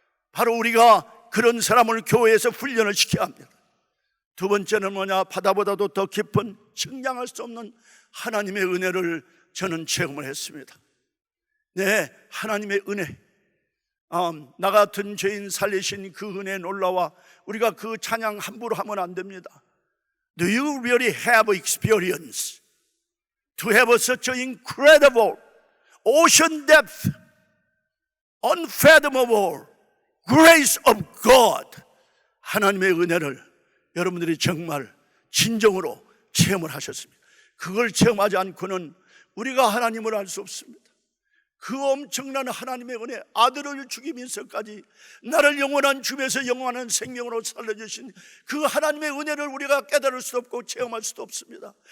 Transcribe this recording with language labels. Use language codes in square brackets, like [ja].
[ko] 바로 우리가 그런 사람을 교회에서 훈련을 시켜야 합니다. 두 번째는 뭐냐? 바다보다도 더 깊은 측량할 수 없는 하나님의 은혜를 저는 체험을 했습니다. 네, 하나님의 은혜. 나 같은 죄인 살리신 그 은혜 놀라와 우리가 그 찬양 함부로 하면 안 됩니다. [en] Do you really have experience to have such an incredible ocean depth, unfathomable grace of God? [ko] 하나님의 은혜를 여러분들이 정말 진정으로 체험을 하셨습니다. 그걸 체험하지 않고는 우리가 하나님을 알 수 없습니다. 그 엄청난 하나님의 은혜, 아들을 죽이면서까지 나를 영원한 주에서 영원한 생명으로 살려주신 그 하나님의 은혜를 우리가 깨달을 수 없고 체험할 수도 없습니다.